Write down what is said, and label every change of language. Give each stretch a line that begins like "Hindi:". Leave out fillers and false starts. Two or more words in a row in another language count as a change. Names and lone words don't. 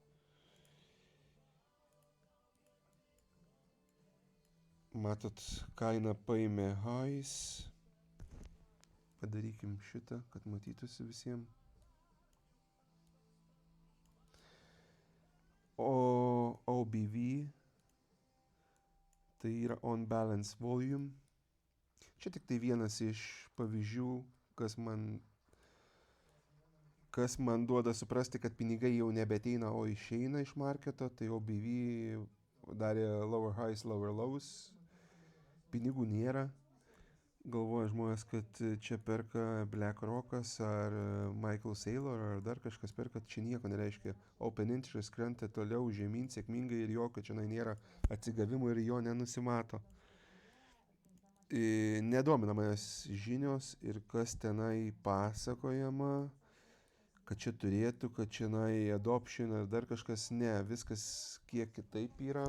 Lithuanian: Matot, kaina paėmė highs. Padarykim šitą, kad matytųsi visiems. O OBV tai yra
English: on balance volume.
Lithuanian: Čia tik tai vienas iš pavyzdžių, kas man duoda suprasti, kad pinigai jau nebeteina, o išeina iš marketo. Tai OBV darė
English: lower highs, lower lows.
Lithuanian: Pinigų nėra. Galvoja žmonės, kad čia perka BlackRockas ar Michael Saylor ar dar kažkas perka, čia nieko nereiškia.
English: Open interest
Lithuanian: krenta toliau žemyn sėkmingai ir jokio čia nėra atsigavimo ir jo nenusimato. Nedomina manęs žinios ir kas tenai pasakojama, kad čia turėtų, kad čia adoption ar dar kažkas, ne, viskas kiek kitaip yra.